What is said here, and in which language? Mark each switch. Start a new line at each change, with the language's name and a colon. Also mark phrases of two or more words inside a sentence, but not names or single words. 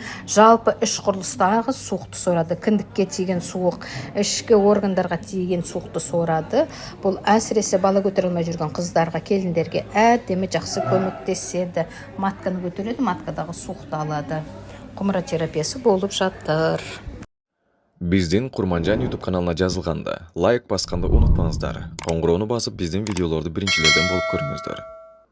Kazakh: Жалпы іш құрылыстағы суықты сорады. Кіндікке тиген суық, ішкі органдарға тиген суықты сорады. Бұл әсіресе бала көтере алмай жүрген қыздарға, келіндерге әдемі жақсы көмектеседі. Матканы көтереді, маткадағы суықты алады. Құмыра терапиясы болып жатыр.
Kyrgyz: Биздин Курманжан YouTube каналына жазылганда лайк басканды унутпаңыздар. Коңгуроону басып биздин видеолорду биринчилерден болуп көрүңүздөр.